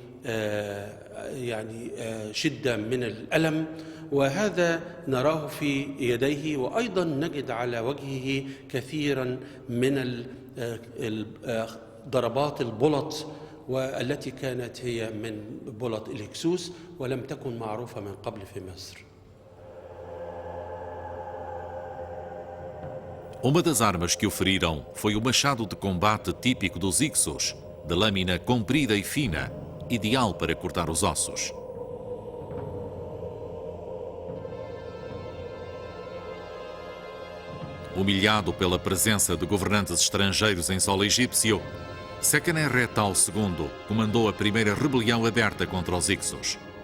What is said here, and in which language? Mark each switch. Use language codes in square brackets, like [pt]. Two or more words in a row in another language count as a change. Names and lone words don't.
[ar] شدة من الألم، وهذا نراه في يديه، وأيضا نجد على وجهه كثيرا من ضربات البلط، والتي كانت هي من بلط الهكسوس ولم تكن معروفة من قبل في مصر. [pt] Uma das armas que o feriram foi o machado de combate típico dos Hyksos, de lâmina comprida e fina, ideal para cortar os ossos. Humilhado pela presença de governantes estrangeiros em solo egípcio, Seqenerretau II comandou a primeira rebelião aberta contra os Hyksos.